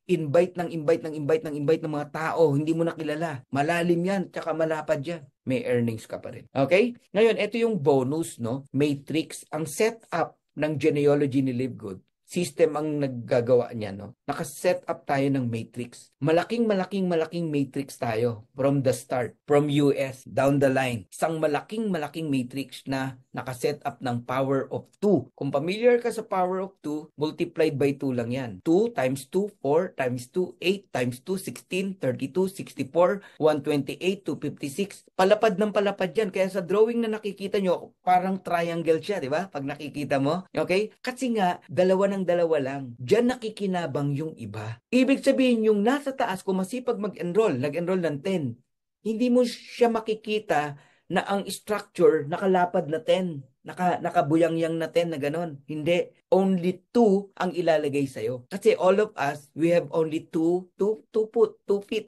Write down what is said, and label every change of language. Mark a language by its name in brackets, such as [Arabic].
[Filipino] Invite ng mga tao, hindi mo nakilala. Malalim yan, tsaka malapad yan. May earnings ka pa rin. Okay? Ngayon, ito yung bonus, no? Matrix, ang setup ng genealogy ni Live Good. System ang naggagawa niya, no? Nakaset up tayo ng matrix. Malaking matrix tayo from the start, from US, down the line. Isang malaking matrix na nakaset up ng power of 2. Kung familiar ka sa power of 2, multiplied by 2 lang yan. 2 times 2, 4 times 2, 8 times 2, 16, 32, 64, 128, 256. Palapad ng palapad yan. Kaya sa drawing na nakikita nyo, parang triangle siya, di ba? Pag nakikita mo. Okay? Kasi nga, dalawa lang. Diyan nakikinabang yung iba. Ibig sabihin, yung nasa taas, kung masipag nag-enroll ng 10, hindi mo siya makikita na ang structure nakalapad na 10. Nakabuyang-yang na 10 na ganon. Hindi. Only 2 ang ilalagay sa'yo. [English] Kasi all of us, we have only 2 feet.